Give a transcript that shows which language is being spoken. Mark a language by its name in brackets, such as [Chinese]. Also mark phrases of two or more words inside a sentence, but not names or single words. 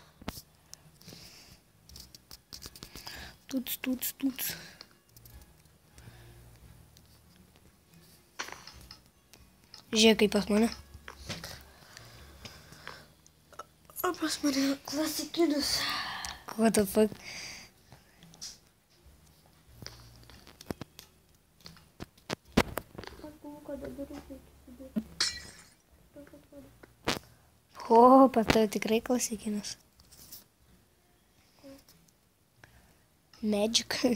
[Lithuanian] Tuts. Žiūrėk, kaip pas mane. O pas mane klasikinis. [English] What the fuck? [Lithuanian] O, pas tave tikrai klasikinis. Magic.